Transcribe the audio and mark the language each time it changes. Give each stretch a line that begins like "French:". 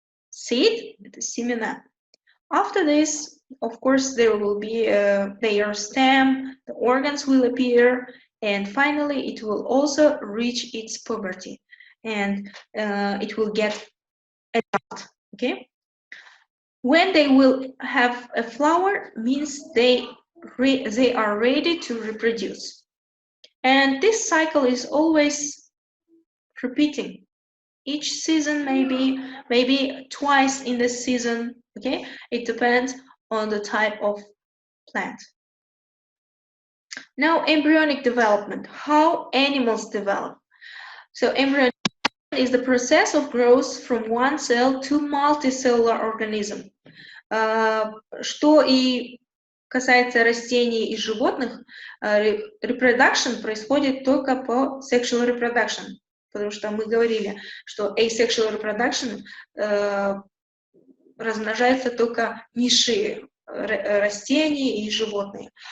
English: Seed,
Russian: это семена.
English: After this, of course, there will be their stem, the organs will appear, and finally it will also reach its puberty, and it will get adult, okay? When they will have a flower, means they are ready to reproduce. And this cycle is always repeating. Each season, maybe twice in the season, okay? It depends on the type of plant. Now, embryonic development, how animals develop. So embryonic is the process of growth from one cell to multicellular organism.
Russian: Что и касается растений и животных, reproduction происходит только по sexual reproduction, потому что мы говорили, что asexual reproduction размножаются только низшие растения и животные.